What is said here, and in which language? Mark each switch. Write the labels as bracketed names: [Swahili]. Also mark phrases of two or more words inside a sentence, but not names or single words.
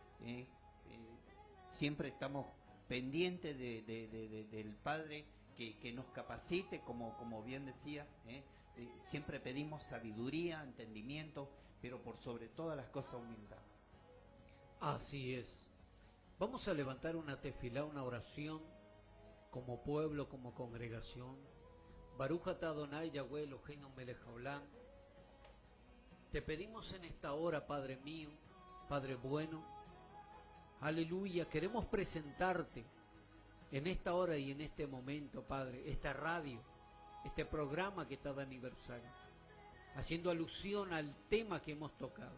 [Spanish] Siempre estamos pendientes del Padre que nos capacite, como bien decía. Siempre pedimos sabiduría, entendimiento, pero por sobre todas las cosas humildad. Así es. Vamos a levantar una tefilá, una oración, como pueblo, como congregación. [Hebrew] ברוך אתה אדוני יהוה אלוהינו מלך העולם. [Spanish] Te pedimos en esta hora, Padre mío, Padre bueno, aleluya, queremos presentarte en esta hora y en este momento, Padre, esta radio, este programa que está de aniversario, haciendo alusión al tema que hemos tocado.